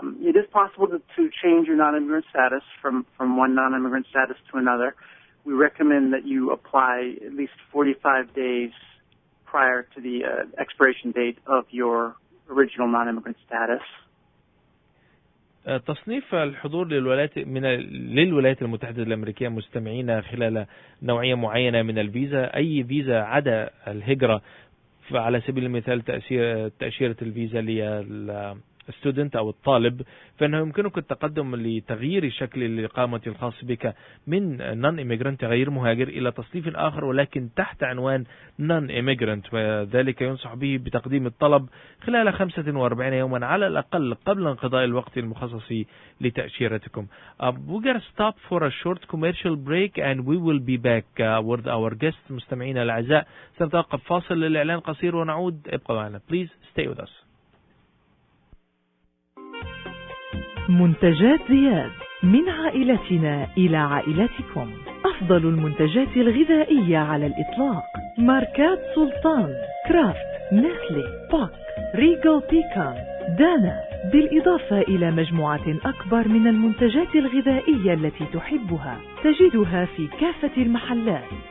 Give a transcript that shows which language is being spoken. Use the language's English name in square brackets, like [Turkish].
[English] It is possible to change your non-immigrant status from one non-immigrant status to another. We recommend that you apply at least 45 days prior to the expiration date of your original non-immigrant status. [Arabic] تصنيف الحضور للولايات المتحدة الأمريكية مستمعين خلال نوعية معينة من الفيزا، أي فيزا عدا الهجرة، على سبيل المثال تأشيرة الفيزا للستودنت أو الطالب، فإنه يمكنك التقدم لتغيير شكل الإقامة الخاص بك من نون إيميجرانت غير مهاجر إلى تصنيف آخر ولكن تحت عنوان نون إيميجرانت، وذلك ينصح به بتقديم الطلب خلال 45 يوما على الأقل قبل انقضاء الوقت المخصص لتأشيرتكم. [English] We're going to stop for a short commercial break and we will be back with our guests. [Arabic] مستمعينا الأعزاء سنتوقف فاصل للإعلان قصير ونعود، ابقوا معنا. [English] Please stay with us. [Arabic] منتجات زياد، من عائلتنا إلى عائلتكم، أفضل المنتجات الغذائية على الإطلاق، ماركات سلطان، كرافت، نسلي، بوك، ريجو بيكان، دانا، بالإضافة إلى مجموعة أكبر من المنتجات الغذائية التي تحبها، تجدها في كافة المحلات.